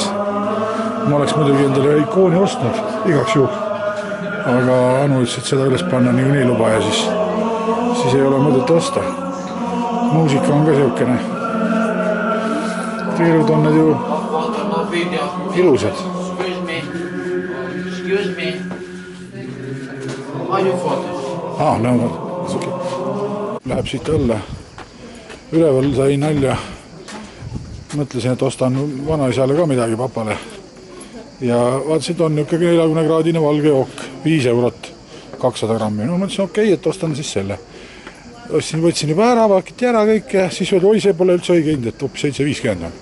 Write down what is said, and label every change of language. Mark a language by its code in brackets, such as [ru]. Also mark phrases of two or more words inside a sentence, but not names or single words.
[et] Ma oleks muidugi endale ikooni ostnud igaks juhul, aga Anu ütles, et seda üles panna nii luba ja siis ei ole mõtet osta. Muusika on ka siukene. Tiirud on need ju ilusad. [en] Excuse me. Are you photos? [et] No, läheb siit alla. Üleval sai nalja. Mõtlesin, et ostan vanaisale ka midagi papale. Ja vaatasid, on niisugune 40-kraadine valge jook, 5 eurot. 200 grammi. No mõtlesin, okei, et ostan siis selle. Võtsin juba ära, pakiti ära kõik ja siis öeldi, oi, see pole üldse õige hind, et hoopis 7,50 on.